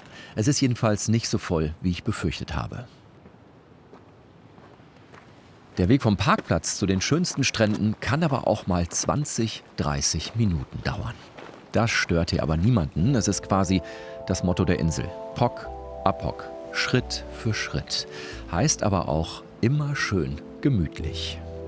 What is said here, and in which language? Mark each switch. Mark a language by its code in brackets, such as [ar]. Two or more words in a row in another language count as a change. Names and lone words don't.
[de] Es ist jedenfalls nicht so voll, wie ich befürchtet habe. Der Weg vom Parkplatz zu den schönsten Stränden kann aber auch mal 20, 30 Minuten dauern. Das stört hier aber niemanden. Es ist quasi das Motto der Insel. [ca] Poc à poc, [de] Schritt für Schritt. Heißt aber auch immer schön gemütlich.